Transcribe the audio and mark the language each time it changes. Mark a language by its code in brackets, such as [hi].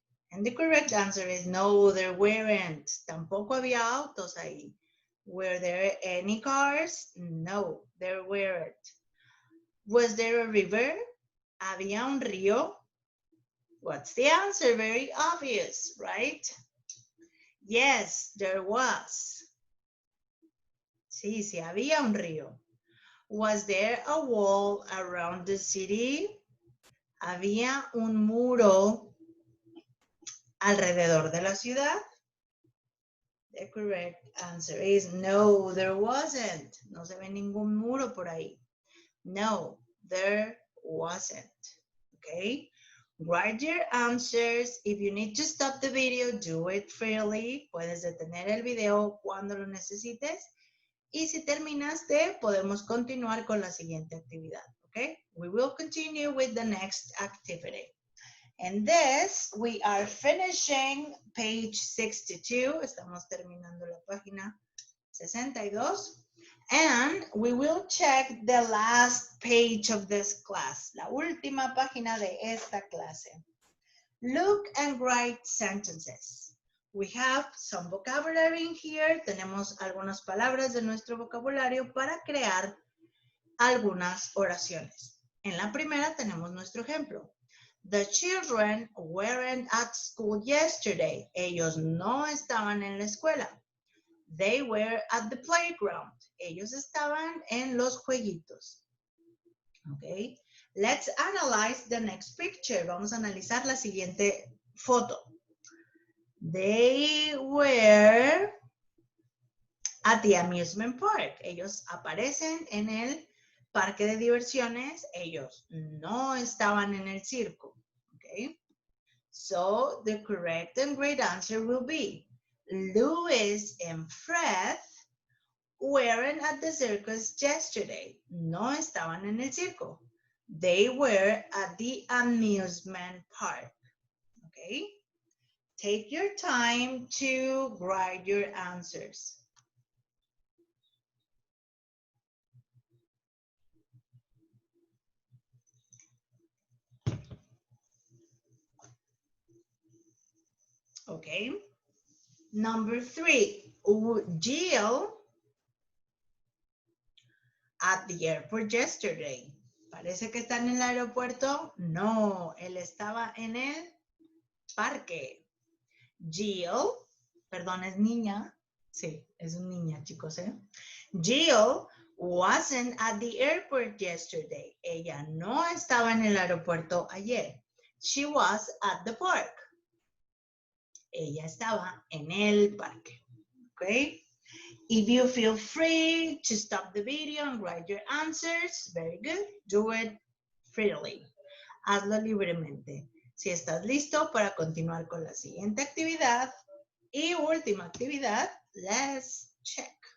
[en] And the correct answer is no, there weren't. [es] Tampoco había autos ahí. [en] Were there any cars? No, there weren't. Was there a river? [es] ¿Había un río? [en] What's the answer? Very obvious, right? Yes, there was. [es] Sí, sí había un río. [en] Was there a wall around the city? [es] ¿Había un muro alrededor de la ciudad? [en] The correct answer is no, there wasn't. [es] No se ve ningún muro por ahí. [en] No, there wasn't. Okay? Write your answers. If you need to stop the video, do it freely. [es] Puedes detener el video cuando lo necesites. Y si terminaste, podemos continuar con la siguiente actividad. [en] Okay? We will continue with the next activity. And this, we are finishing page 62. [es] Estamos terminando la página 62. [en] And we will check the last page of this class. [es] La última página de esta clase. [en] Look and write sentences. We have some vocabulary in here. [es] Tenemos algunas palabras de nuestro vocabulario para crear algunas oraciones. En la primera tenemos nuestro ejemplo. [en] The children weren't at school yesterday. [es] Ellos no estaban en la escuela. [en] They were at the playground. [es] Ellos estaban en los jueguitos. [en] Okay. Let's analyze the next picture. [es] Vamos a analizar la siguiente foto. [en] They were at the amusement park. [es] Ellos aparecen en el parque de diversiones. Ellos no estaban en el circo. [en] Okay. So the correct and great answer will be Louis and Fred weren't at the circus yesterday. [es] No estaban en el circo. [en] They were at the amusement park. Okay? Take your time to write your answers. Okay? Number 3, Jill at the airport yesterday. [es] ¿Parece que está en el aeropuerto? No, él estaba en el parque. Jill, perdón, es niña. Sí, es una niña, chicos, ¿eh? [en] Jill wasn't at the airport yesterday. [es] Ella no estaba en el aeropuerto ayer. [en] She was at the park. [es] Ella estaba en el parque. [en] Okay? If you feel free to stop the video and write your answers, very good. Do it freely. [es] Hazlo libremente. Si estás listo para continuar con la siguiente actividad y última actividad, [en] let's check.